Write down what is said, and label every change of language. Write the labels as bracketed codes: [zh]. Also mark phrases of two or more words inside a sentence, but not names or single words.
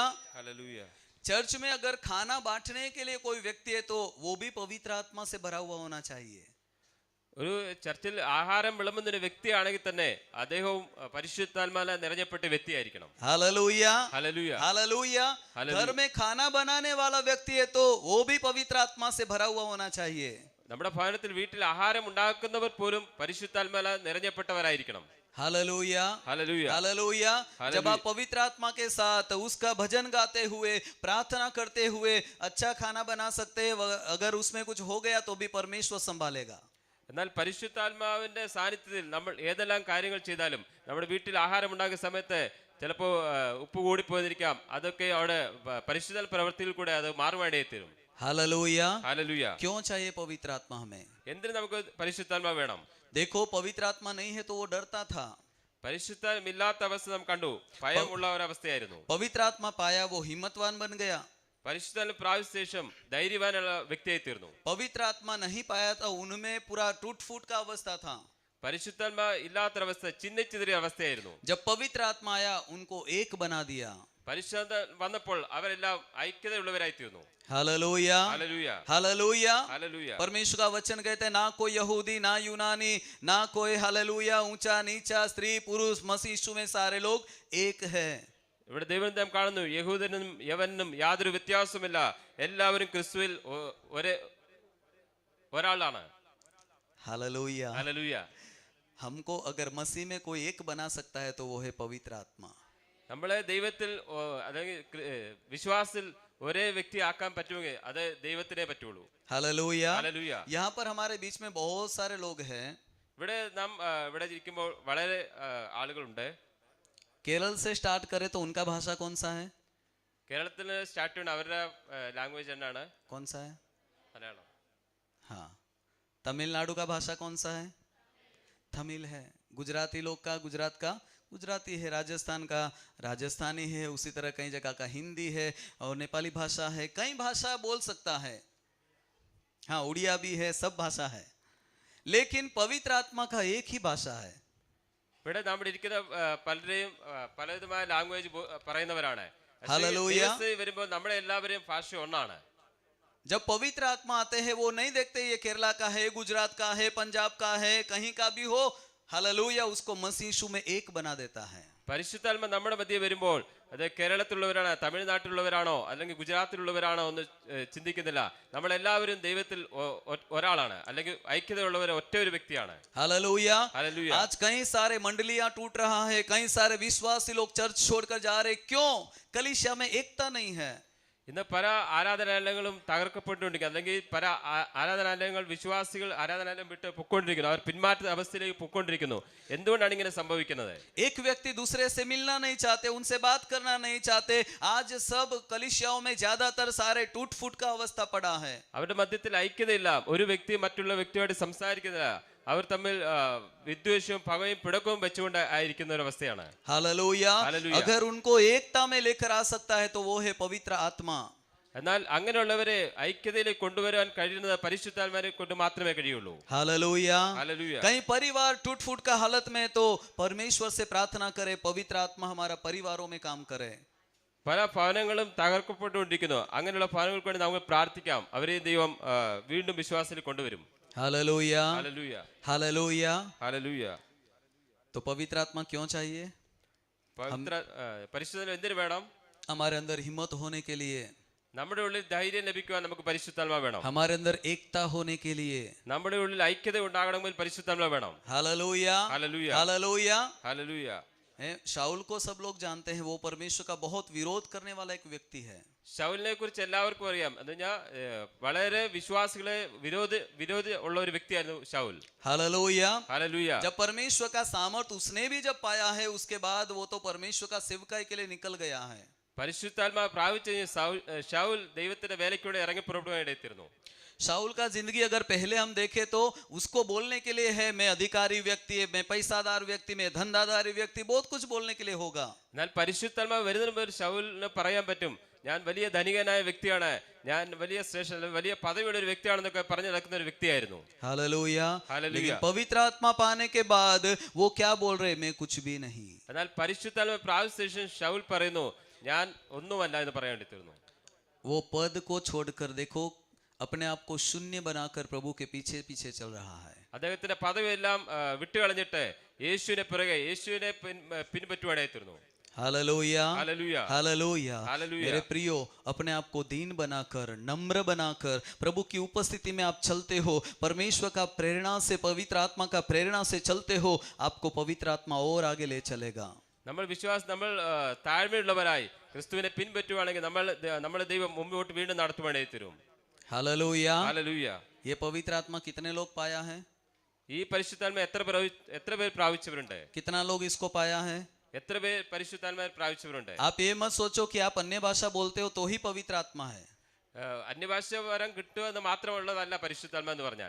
[hi] हालेलुया। चर्च में अगर खाना बांटने के लिए कोई व्यक्ति है तो वो भी पवित्र आत्मा से भरा हुआ होना चाहिए. [ml] ഒരു ചർച്ചിൽ ആഹാരം വിളമ്പുന്ന വ്യക്തിയാണെങ്കിൽ തന്നെ അദ്ദേഹവും പരിശുദ്ധാത്മാവിനാൽ നിറഞ്ഞപ്പെട്ട വ്യക്തിയായിരിക്കണം. [hi] हालेलुया। हालेलुया। हालेलुया। घर में खाना बनाने वाला व्यक्ति है तो वो भी पवित्र आत्मा से भरा हुआ होना चाहिए. [ml] നമ്മുടെ ഭവനത്തിൽ വീട്ടിൽ ആഹാരം ഉണ്ടാക്കുന്നവർ പോലും പരിശുദ്ധാത്മാവിനാൽ നിറഞ്ഞപ്പെട്ടവരായിരിക്കണം. [hi] हालेलुया। हालेलुया। हालेलुया। जब आप पवित्र आत्मा के साथ उसका भजन गाते हुए, प्रार्थना करते हुए अच्छा खाना बना सकते हैं, अगर उसमें कुछ हो गया तो भी परमेश्वर संभालेगा. [ml] എന്നാൽ പരിശുദ്ധാത്മാവിന്റെ സാന്നിധ്യത്തിൽ നമ്മൾ ഏതെല്ലാം കാര്യങ്ങൾ ചെയ്താലും നമ്മുടെ വീട്ടിൽ ആഹാരം ഉണ്ടാക്കുന്ന സമയത്ത് ചിലപ്പോൾ ഉപ്പ് കൂടിപ്പോയിരിക്കാം, അതൊക്കെ അവിടെ പരിശുദ്ധ പ്രവൃത്തിയിൽ കൂടെ അത് മാറുവാടേത്തരും. [hi] हालेलुया। हालेलुया। क्यों चाहिए पवित्र आत्मा हमें? [ml] എന്തിന് നമുക്ക് പരിശുദ്ധാത്മാവ് വേണം? [hi] देखो पवित्र आत्मा नहीं है तो वो डरता था. [ml] പരിശുദ്ധമില്ലാത്ത അവസ്ഥ നാം കണ്ടു, ഭയമുള്ള ഒരവസ്ഥയായിരുന്നു. [hi] पवित्र आत्मा पाया वो हिम्मतवान बन गया. [ml] പരിശുദ്ധാത്മ പ്രാപിച്ച ശേഷം ധൈര്യവാനുള്ള വ്യക്തിയായി തീർന്നു. [hi] पवित्र आत्मा नहीं पाया था उनमें पूरा टूट फूट का अवस्था था. [ml] പരിശുദ്ധാത്മ ഇല്ലാത്തൊരവസ്ഥ ചിന്നിച്ചിതറിയ അവസ്ഥയായിരുന്നു. [hi] जब पवित्र आत्मा आया उनको एक बना दिया. [ml] പരിശുദ്ധ വന്നപ്പോൾ അവരെല്ലാം ഐക്യതയുള്ളവരായി തീർന്നു. [hi] हालेलुया। हालेलुया। हालेलुया। हालेलुया। परमेश्वर का वचन कहते हैं ना कोई यहूदी ना यूनानी ना कोई हालेलुया ऊंचा नीचा स्त्री पुरुष, मसीह यीशु में सारे लोग एक है. [ml] ഇവിടെ ദൈവം നാം കാണുന്നു, യഹൂദനും യവനും യാതൊരു വ്യത്യാസമില്ല, എല്ലാവരും ക്രിസ്തുവിൽ ഒരാളാണ്. [hi] हालेलुया। [ml] ഹല്ലേലൂയ. [hi] हमको अगर मसीह में कोई एक बना सकता है तो वो है पवित्र आत्मा। [ml] നമ്മളെ ദൈവത്തിൽ അല്ലെങ്കിൽ വിശ്വാസത്തിൽ ഒരേ വ്യക്തി ആക്കാൻ പറ്റുമെങ്കിൽ അത് ദൈവത്തിനെ പറ്റുള്ളൂ. [hi] हालेलुया। [ml] ഹല്ലേലൂയ. [hi] यहाँ पर हमारे बीच में बहुत सारे लोग हैं। [ml] ഇവിടെ നാം ഇവിടെ ഇരിക്കുമ്പോൾ വളരെ ആളുകളുണ്ട്. [hi] केरल से स्टार्ट करें तो उनका भाषा कौन सा है? [ml] കേരളത്തിൽ സ്റ്റാർട്ട് ചെയ്യുന്ന അവരുടെ ലാംഗ്വേജ് എന്നാണ്? [hi] कौन सा है? [ml] മലയാളം. [hi] हाँ। तमिलनाडु का भाषा कौन सा है? तमिल है। गुजराती लोग का गुजरात का गुजराती है। राजस्थान का राजस्थानी है। उसी तरह कई जगह का हिंदी है और नेपाली भाषा है। कई भाषा बोल सकता है। हाँ, उड़िया भी है, सब भाषा है, लेकिन पवित्र आत्मा का एक ही भाषा है। [ml] ഇവിടെ നമ്മുടെ ഇരിക്കുന്ന പലരെയും പലവിധമായ ലാംഗ്വേജ് പറയുന്നവരാണ്. ഹല്ലേലൂയ. വരുമ്പോൾ നമ്മുടെ എല്ലാവരെയും ഭാഷ ഒന്നാണ്. [hi] जब पवित्र आत्मा आते हैं वो नहीं देखते ये केरला का है, गुजरात का है, पंजाब का है, कहीं का भी हो। हालेलुया। उसको मसीह यीशु में एक बना देता है। [ml] പരിശുദ്ധാത്മ നമ്മുടെ മധ്യേ വരുമ്പോൾ അത് കേരളത്തിലുള്ളവരാണോ തമിഴ്നാട്ടിലുള്ളവരാണോ അല്ലെങ്കിൽ ഗുജറാത്തിലുള്ളവരാണോ എന്ന് ചിന്തിക്കുന്നില്ല. നമ്മളെല്ലാവരും ദൈവത്തിൽ ഒരാളാണ്, അല്ലെങ്കിൽ ഐക്യതയുള്ളവർ ഒറ്റ ഒരു വ്യക്തിയാണ്. [hi] हालेलुया। [ml] ഹല്ലേലൂയ. [hi] आज कई सारे मंडलियां टूट रहा है, कई सारे विश्वासी लोग चर्च छोड़कर जा रहे। क्यों? कलीसिया में एकता नहीं है। [ml] ഇന്ന് പല ആരാധനാലയങ്ങളും തകർക്കപ്പെട്ടുകൊണ്ടിരിക്കുന്നു, അല്ലെങ്കിൽ പല ആരാധനാലയങ്ങൾ വിശ്വാസികൾ ആരാധനാലയം വിട്ട് പൊക്കോണ്ടിരിക്കുന്നു, അവർ പിന്മാറ്റ അവസ്ഥയിലേക്ക് പൊക്കോണ്ടിരിക്കുന്നു. എന്തുകൊണ്ടാണ് ഇങ്ങനെ സംഭവിക്കുന്നത്? [hi] एक व्यक्ति दूसरे से मिलना नहीं चाहते, उनसे बात करना नहीं चाहते। आज सब कलीसियाओं में ज्यादातर सारे टूट फूट का अवस्था पड़ा है। [ml] അവരുടെ മധ്യത്തിൽ ഐക്യതയില്ല. ഒരു വ്യക്തി മറ്റുള്ള വ്യക്തിയോട് സംസാരിക്കുന്നില്ല. അവർ തമ്മിൽ വിദ്വേഷവും പകയും പിടക്കവും വെച്ചുകൊണ്ട് ആയിരിക്കുന്ന ഒരു അവസ്ഥയാണ്. [hi] हालेलुया। हालेलुया। अगर उनको एकता में लेकर आ सकता है तो वो है पवित्र आत्मा। [ml] എന്നാൽ അങ്ങനെയുള്ളവരെ ഐക്യതയിലേക്ക് കൊണ്ടുവരാൻ കഴിയുന്നത് പരിശുദ്ധാത്മാവിനെ കൊണ്ട് മാത്രമേ കഴിയുള്ളൂ. [hi] हालेलुया। [ml] ഹല്ലേലൂയ. [hi] कई परिवार टूट फूट का हालत में तो परमेश्वर से प्रार्थना करे, पवित्र आत्मा हमारा परिवारों में काम करे। [ml] പല ഭവനങ്ങളും തകർക്കപ്പെട്ടുകൊണ്ടിരിക്കുന്നു. അങ്ങനെയുള്ള ഭവനങ്ങൾക്ക് വേണ്ടി നമുക്ക് പ്രാർത്ഥിക്കാം. അവരെ ദൈവം വീണ്ടും വിശ്വാസത്തിൽ കൊണ്ടുവരും. [hi] हालेलुया। [ml] ഹല്ലേലൂയ. [hi] हालेलुया। [ml] ഹല്ലേലൂയ. [hi] तो पवित्र आत्मा क्यों चाहिए? [ml] പരിശുദ്ധാത്മാവ് എന്തിനു വേണം? [hi] हमारे अंदर हिम्मत होने के लिए, [ml] നമ്മുടെ ഉള്ളിൽ ധൈര്യം ലഭിക്കുവാൻ നമുക്ക് പരിശുദ്ധാത്മാവ് വേണം. [hi] हमारे अंदर एकता होने के लिए। [ml] നമ്മുടെ ഉള്ളിൽ ഐക്യത ഉണ്ടാകണമെങ്കിൽ പരിശുദ്ധാത്മാവ് വേണം. [hi] हालेलुया। [ml] ഹല്ലേലൂയ. [hi] हालेलुया। [ml] ഹല്ലേലൂയ. [hi] शाऊल को सब लोग जानते हैं, वो परमेश्वर का बहुत विरोध करने वाला एक व्यक्ति है। [ml] ശൗലിനെ കുറിച്ച് എല്ലാവർക്കും അറിയാം. എന്ന് പറഞ്ഞാൽ വളരെ വിശ്വാസികളെ വിരോധി ഉള്ള ഒരു വ്യക്തിയായിരുന്നു ശൗൽ. [hi] हालेलुया। [ml] ഹല്ലേലൂയ. [hi] जब परमेश्वर का सामर्थ उसने भी जब पाया है, उसके बाद वो तो परमेश्वर का सेवकाई के लिए निकल गया है। [ml] പരിശുദ്ധാത്മാവ് പ്രാപിച്ച ശൗൽ ദൈവത്തിന്റെ വേലയ്ക്കൂടെ ഇറങ്ങി പുറപ്പെടുവാനിടയിത്തീർന്നു. [hi] शाऊल का जिंदगी अगर पहले हम देखें तो उसको बोलने के लिए है मैं अधिकारी व्यक्ति, मैं पैसादार व्यक्ति, मैं धंधादारी व्यक्ति, बहुत कुछ बोलने के लिए होगा। [ml] എന്നാൽ പരിശുദ്ധാത്മാവ് വരുന്നതിന് മുമ്പ് ശൗലിന് പറയാൻ പറ്റും, ഞാൻ വലിയ ധനികനായ വ്യക്തിയാണ്, ഞാൻ വലിയ സ്റ്റേഷൻ വലിയ പദവിയുള്ള ഒരു വ്യക്തിയാണെന്നൊക്കെ പറഞ്ഞു നടക്കുന്ന ഒരു വ്യക്തിയായിരുന്നു. [hi] हालेलुया। हालेलुया। लेकिन पवित्र आत्मा पाने के बाद वो क्या बोल रहे? मैं कुछ भी नहीं। [ml] എന്നാൽ പരിശുദ്ധാത്മാവ് പ്രാപിച്ച ശേഷം ശൗൽ പറയുന്നു, ഞാൻ ഒന്നുമല്ല എന്ന് പറയാൻ വേണ്ടി തീർന്നു. [hi] वो पद को छोड़कर देखो, अपने आप को शून्य बनाकर प्रभु के पीछे पीछे चल रहा है। [ml] അദ്ദേഹത്തിന്റെ പദവിയെല്ലാം വിട്ടുകളഞ്ഞിട്ട് യേശുവിനെ പിറകെ യേശുവിനെ പിൻപറ്റുവാനായി തീർന്നു. [hi] हालेलुया। [ml] ഹല്ലേലൂയ. [hi] हालेलुया। हालेलुया। मेरे प्रियो, अपने आप को दीन बनाकर, नम्र बनाकर प्रभु की उपस्थिति में आप चलते हो, परमेश्वर का प्रेरणा से, पवित्र आत्मा का प्रेरणा से चलते हो, आपको पवित्र आत्मा और आगे ले चलेगा। [ml] നമ്മൾ താഴ്മയുള്ളവരായി ക്രിസ്തുവിനെ പിൻപറ്റുവാണെങ്കിൽ നമ്മുടെ ദൈവം മുമ്പോട്ട് വീണ്ടും നടത്തുവാനായി തീരും. [hi] हालेलुया। [ml] ഹല്ലേലൂയ. [hi] ये पवित्र आत्मा कितने लोग पाया है? [ml] ഈ പരിശുദ്ധാത്മ എത്ര പേർ പ്രാപിച്ചവരുണ്ട്? [hi] कितना लोग इसको पाया है? [ml] എത്ര പേർ പരിശുദ്ധാത്മാവിനെ പ്രാപിച്ചവരുണ്ട്? [hi] आप ये मत सोचो कि आप अन्य भाषा बोलते हो तो ही पवित्र आत्मा है। [ml] അന്യഭാഷ വരം കിട്ടുക എന്ന് മാത്രമുള്ളതല്ല പരിശുദ്ധാത്മ എന്ന് പറഞ്ഞാൽ.